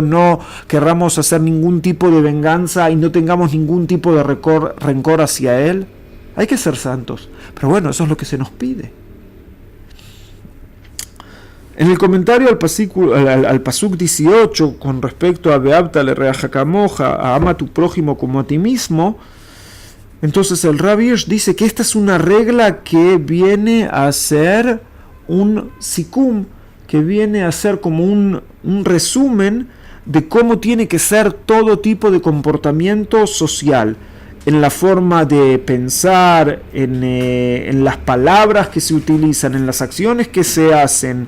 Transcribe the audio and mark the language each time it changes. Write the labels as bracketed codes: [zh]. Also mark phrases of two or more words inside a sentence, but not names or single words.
[es] No querramos hacer ningún tipo de venganza y no tengamos ningún tipo de rencor hacia él. Hay que ser santos. Pero bueno, eso es lo que se nos pide. En el comentario al pasuk 18, con respecto a [he] ואהבת לרעך כמוך, [es] a ama a tu prójimo como a ti mismo, entonces el Rabbi Hirsch dice que esta es una regla que viene a ser un sikum, que viene a ser como un resumen de cómo tiene que ser todo tipo de comportamiento social, en la forma de pensar, en las palabras que se utilizan, en las acciones que se hacen.